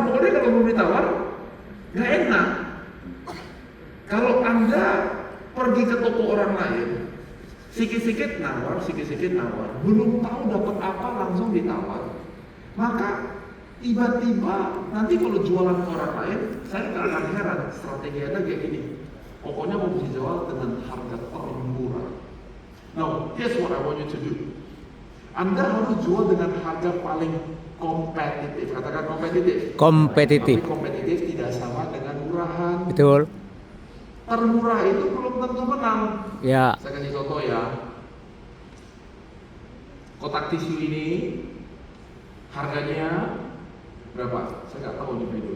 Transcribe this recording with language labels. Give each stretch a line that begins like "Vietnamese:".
Indonesian: Pokoknya kalau belum ditawar, nggak enak. Kalau Anda pergi ke toko orang lain, sikit-sikit nawar, belum tahu dapat apa langsung ditawar. Maka tiba-tiba nanti kalau jualan ke orang lain, saya nggak akan heran strategi Anda kayak gini. Pokoknya mau dijual dengan harga termurah.
English: Now, here's what I want you to do.
Indonesian: Anda harus jual dengan harga paling kompetitif. Katakan kompetitif. Kompetitif. Tapi kompetitif tidak sama dengan murahan. Betul. Termurah itu belum tentu menang. Ya. Saya kasih contoh ya. Kotak tisu ini harganya berapa? Saya nggak tahu di video.